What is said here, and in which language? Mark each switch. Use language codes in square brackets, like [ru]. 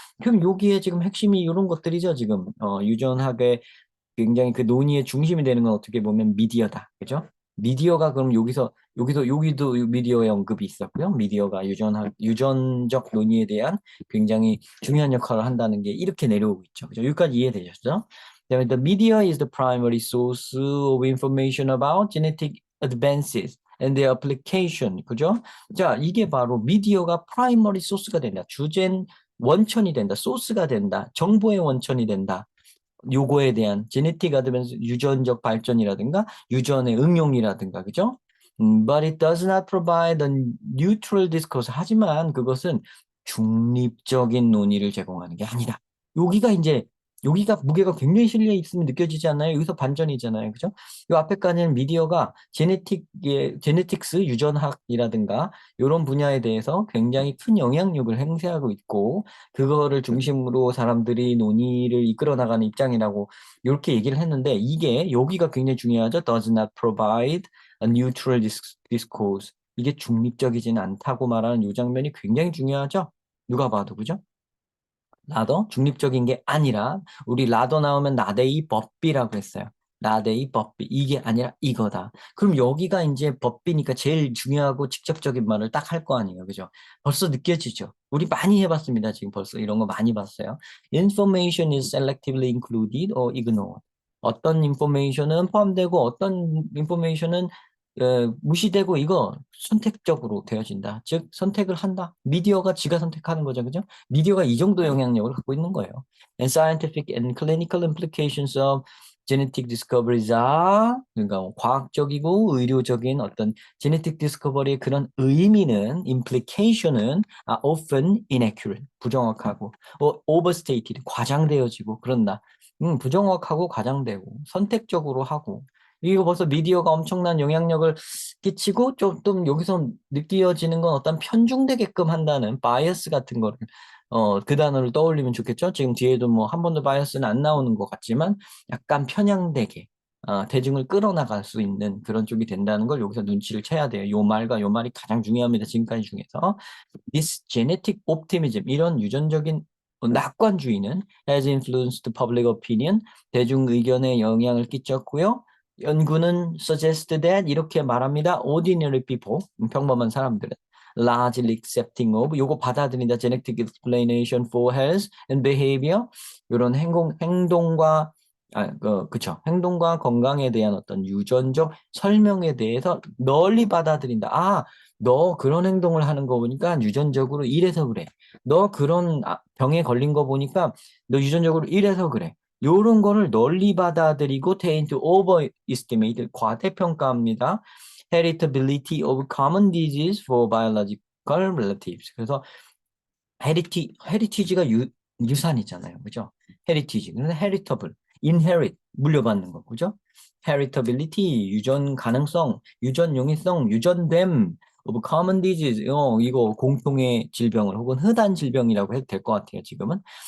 [ko] 그럼 여기에 지금 핵심이 이런 것들이죠. 지금 유전학의 굉장히 그 논의의 중심이 되는 건 어떻게 보면 미디어다. 그죠? 미디어가 그럼 여기도 미디어의 언급이 있었고요. 미디어가 유전적 논의에 대한 굉장히 중요한 역할을 한다는 게 이렇게 내려오고 있죠. 그죠? 여기까지 이해되셨죠? 그다음에 [en] the media is the primary source of information about genetic advances and their application. [ko] 그죠? 자, 이게 바로 미디어가 프라이머리 소스가 된다. 주된 원천이 된다. 소스가 된다. 정보의 원천이 된다. 요거에 대한 제네틱 어드밴스 유전적 발전이라든가 유전의 응용이라든가 그죠? [en] But it does not provide a neutral discourse. [ko] 하지만 그것은 중립적인 논의를 제공하는 게 아니다. 여기가 무게가 굉장히 실려 있으면 느껴지지 않나요? 여기서 반전이잖아요. 그죠? 요 앞에까지는 미디어가 제네틱스 유전학이라든가 이런 분야에 대해서 굉장히 큰 영향력을 행사하고 있고 그거를 중심으로 사람들이 논의를 이끌어 나가는 입장이라고 이렇게 얘기를 했는데 이게 여기가 굉장히 중요하죠. [en] Does not provide a neutral discourse. [ko] 이게 중립적이지는 않다고 말하는 이 장면이 굉장히 중요하죠. 누가 봐도 그죠? 라더 중립적인 게 아니라 우리 라더 나오면 나데이 법비라고 했어요. 나데이 법비 이게 아니라 이거다. 그럼 여기가 이제 법비니까 제일 중요하고 직접적인 말을 딱 할 거 아니에요. 그죠? 벌써 느껴지죠? 우리 많이 해봤습니다. 지금 벌써 이런 거 많이 봤어요. [en] Information is selectively included or ignored. [ko] 어떤 인포메이션은 포함되고 어떤 인포메이션은 무시되고 이거 선택적으로 되어진다. 즉 선택을 한다. 미디어가 지가 선택하는 거죠. 그죠? 미디어가 이 정도 영향력을 갖고 있는 거예요. [en] And scientific and clinical implications of genetic discoveries are [ko] 그러니까 과학적이고 의료적인 어떤 [en] genetic discovery의 [ko] 그런 의미는 [en] implication은 are often inaccurate [ko] 부정확하고 [en] overstated [ko] 과장되어지고 그런다. 부정확하고 과장되고 선택적으로 하고 이거 벌써 미디어가 엄청난 영향력을 끼치고 좀 여기서 느껴지는 건 어떤 편중되게끔 한다는 바이어스 같은 거를 그 단어를 떠올리면 좋겠죠. 지금 뒤에도 뭐 한 번도 바이어스는 안 나오는 것 같지만 약간 편향되게 대중을 끌어나갈 수 있는 그런 쪽이 된다는 걸 여기서 눈치를 채야 돼요. 요 말과 요 말이 가장 중요합니다. 지금까지 중에서 [en] this genetic optimism [ko] 이런 유전적인 낙관주의는 [en] has influenced public opinion [ko] 대중 의견에 영향을 끼쳤고요. 연구는 [en] suggest that [ko] 이렇게 말합니다. [en] ordinary people [ko] 평범한 사람들은 [en] largely accepting of [ko] 요거 받아들인다. [en] genetic explanation for health and behavior [ko] 이런 행동과 그쵸. 행동과 건강에 대한 어떤 유전적 설명에 대해서 널리 받아들인다. 너 그런 행동을 하는 거 보니까 유전적으로 이래서 그래. 너 그런 병에 걸린 거 보니까 너 유전적으로 이래서 그래. 요런 거를 널리 받아들이고 [en] tend to overestimate [ko] 과대평가합니다. [en] heritability of common disease for biological relatives. [ko] 그래서 heritage가 유산이잖아요. 그죠? heritage. 그래서 heritable, inherit, 물려받는 거. 그죠? heritability, 유전 가능성, 유전 용이성, 유전됨 [en] of common disease. [ko] 이거 공통의 질병을 혹은 흔한 질병이라고 해도 될 것 같아요. 지금은.